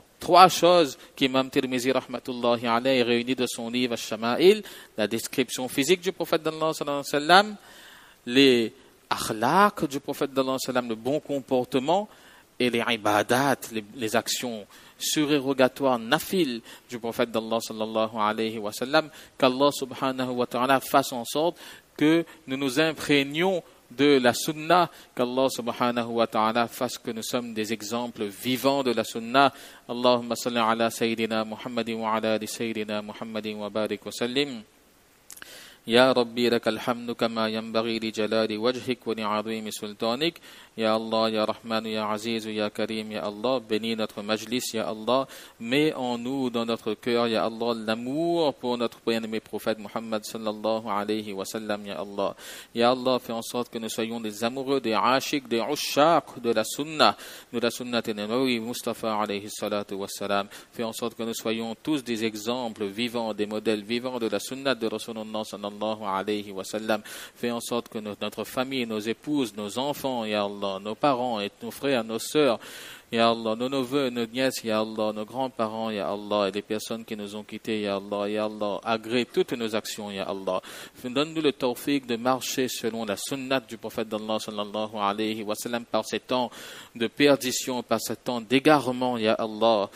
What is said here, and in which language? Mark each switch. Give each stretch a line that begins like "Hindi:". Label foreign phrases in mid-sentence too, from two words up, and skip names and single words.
French: 3 choses qu'Imam Tirmizi
Arabic: رحمة الله عليه
French: réunit de son livre Al-Shama'il: la description physique du prophète d'Allah
Arabic: صلى الله عليه وسلم,
French: les akhlaq du prophète d'Allah
Arabic: صلى الله عليه وسلم,
French: le bon comportement, et les ibadat, les actions surérogatoires, nafil du prophète d'Allah
Arabic: صلى الله عليه وسلم.
French: Qu'Allah
Arabic: سبحانه وتعالى
French: fasse en sorte que nous nous imprégnions de la sunna, qu'Allah
Arabic: سبحانه وتعالى
French: fasse que nous sommes des exemples vivants de la sunna.
Arabic: اللهم صل على سيدنا محمد وعلى آل سيدنا محمد وبارك وسلم. يا رب لك الحمد كما ينبغي لجلال وجهك ولعظيم سلطانك. يا الله يا رحمن يا عزيز يا كريم يا الله,
French: bénis notre majlis,
Arabic: يا الله,
French: mets en nous, dans notre cœur,
Arabic: يا الله,
French: l'amour pour notre bien-aimé prophète Muhammad
Arabic: صلى الله عليه وسلم يا الله. يا الله,
French: fais en sorte que nous soyons des amoureux, des ashiq, des ushaq de la
Arabic: السنة النبوية مصطفى عليه الصلاة والسلام.
French: Fais en sorte que nous soyons tous des exemples vivants, des modèles vivants de la sunnah de
Arabic: رسول الله صلى الله عليه وسلم.
French: Fais en sorte que notre famille, nos épouses, nos enfants,
Arabic: يا الله,
French: nos parents et nos frères, nos sœurs,
Arabic: يا الله,
French: nos neveux, nos nièces,
Arabic: يا الله,
French: nos grands-parents,
Arabic: يا الله,
French: et les personnes qui nous ont quittés,
Arabic: يا الله,
French: agrée toutes nos actions,
Arabic: يا الله.
French: Donne-nous le tawfiq de marcher selon la sunnat du prophète d'Allah
Arabic: صلى الله عليه وسلم
French: par ces temps de perdition, par ces temps d'égarement,
Arabic: يا الله.